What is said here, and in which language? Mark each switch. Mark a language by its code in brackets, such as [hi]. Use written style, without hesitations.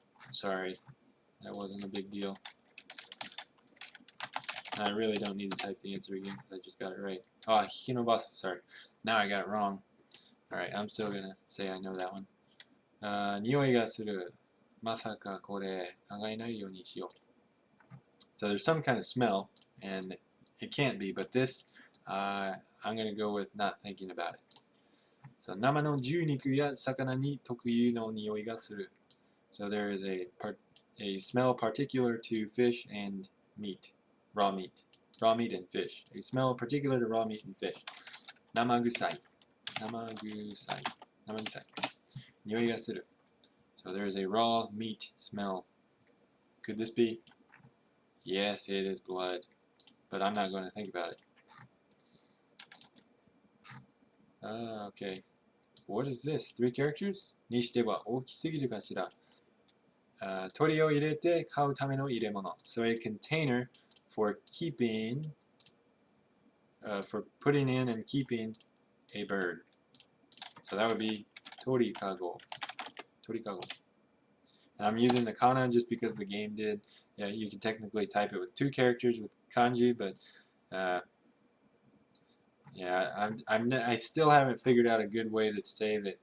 [en] Sorry, that wasn't a big deal. I really don't need to type the answer again because I just got it right. Oh, hikinobasu, sorry. Now I got it wrong. Alright, I'm still going to say I know that one. [ja] 匂いがする. まさかこれ考えないようにしよう。 [en] So there's some kind of smell, and it can't be, but this, I'm going to go with not thinking about it. [ja] So 生の牛肉や魚に特有の匂いがする. [en] So there is a smell particular to fish and meat, raw meat and fish. A smell particular to raw meat and fish. [ja] 生臭い.生臭い.生臭い.匂いがする. [en] So there is a raw meat smell. Could this be? Yes, it is blood, but I'm not going to think about it. Okay. What is this? 3 characters? [ja] にしては大きすぎるかしら。鳥を入れて飼うための入れ物。 [en] So a container for keeping, for putting in and keeping a bird. So that would be 鳥かご. [ja] 鳥かご. [en] And I'm using the kana just because the game did. Yeah, you can technically type it with 2 characters with kanji, but yeah, I still haven't figured out a good way to say that.